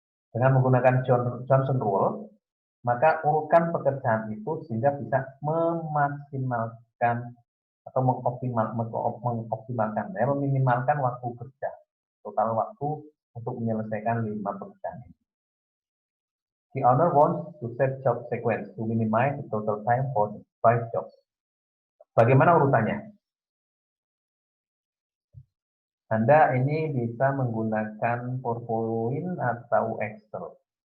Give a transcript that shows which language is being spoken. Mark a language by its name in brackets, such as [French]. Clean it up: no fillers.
[Indonesian] Dengan menggunakan Johnson Rule, maka urutkan pekerjaan itu sehingga bisa memaksimalkan atau mengoptimalkan, ya, meminimalkan waktu kerja, total waktu untuk menyelesaikan 5 pekerjaan ini. [English] The owner wants to set job sequence to minimize the total time for the 5 jobs. [Indonesian] Bagaimana urutannya? Anda ini bisa menggunakan PowerPoint atau Excel.